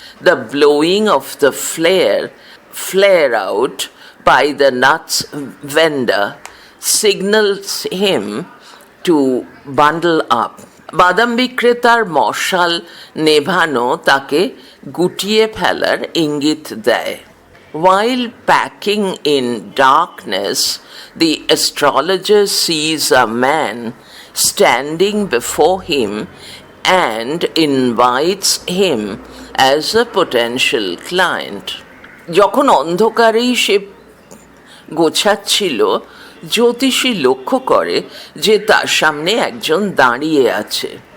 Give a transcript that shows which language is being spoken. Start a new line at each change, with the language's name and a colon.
English: The blowing of the flare out by the nuts vendor signals him to bundle up.
Bangla: বাদাম বিক্রেতার মশাল নেভানো তাকে গুটিয়ে ফেলার ইঙ্গিত দেয়।
English: While packing in darkness, the astrologer sees a man standing before him and invites him as a potential client.
Bangla: যখন অন্ধকারেই সে গোছাচ্ছিল, জ্যোতিষী লক্ষ্য করে যে তার সামনে একজন দাঁড়িয়ে আছে।